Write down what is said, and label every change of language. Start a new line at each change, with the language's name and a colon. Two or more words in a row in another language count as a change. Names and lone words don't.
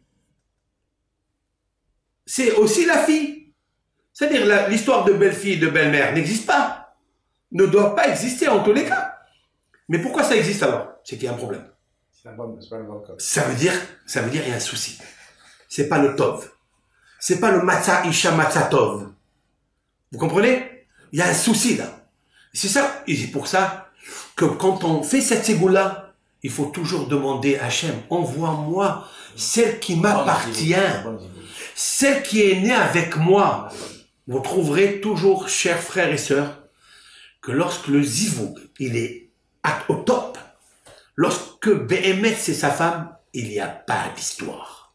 French: C'est aussi la fille. C'est-à-dire l'histoire de belle-fille et de belle-mère n'existe pas. Ne doit pas exister en tous les cas. Mais pourquoi ça existe alors? C'est qu'il y a un problème. C'est pas le bon code. Ça veut dire il y a un souci. C'est pas le tov. C'est pas le
Hebrew: מצא אשה מצא טוב.
French: Vous comprenez? Il y a un souci là. C'est ça, et c'est pour ça que quand on fait cette ségoula, il faut toujours demander à Hachem, envoie-moi celle qui m'appartient, celle qui est née avec moi. Vous trouverez toujours, chers frères et sœurs, que lorsque le zivoug, il est au top, lorsque Béhémet c'est sa femme, il n'y a pas d'histoire.